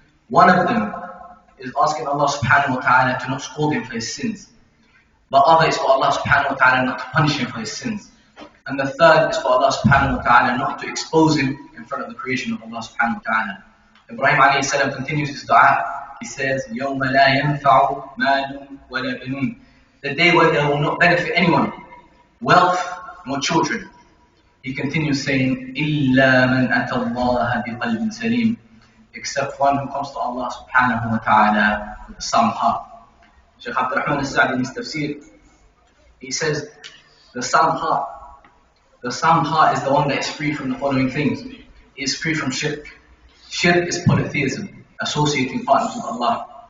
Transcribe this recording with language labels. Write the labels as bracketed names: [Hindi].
[English] One of them is asking Allah subhanahu wa ta'ala to not scold him for his sins. The other is for Allah subhanahu wa ta'ala not to punish him for his sins. And the third is for Allah subhanahu wa ta'ala not to expose him in front of the creation of Allah subhanahu wa ta'ala. Ibrahim alayhi salam continues his dua. He says, [Arabic] يَوْمَ لَا يَنْفَعُ مَالٌ وَلَا بَنُونَ. [English] The day where they will not benefit anyone, wealth nor children. He continues saying, [Arabic] إِلَّا مَنْ أَتَى اللَّهَ بِقَلْبٍ سَلِيمٍ. [English] Except one who comes to Allah subhanahu wa ta'ala with a sound heart. Shaykh Abdul Rahman al-Sa'di in his tafsir, he says, the sound heart is the one that is free from the following things. It is free from shirk. Shirk is polytheism, associating partners with Allah.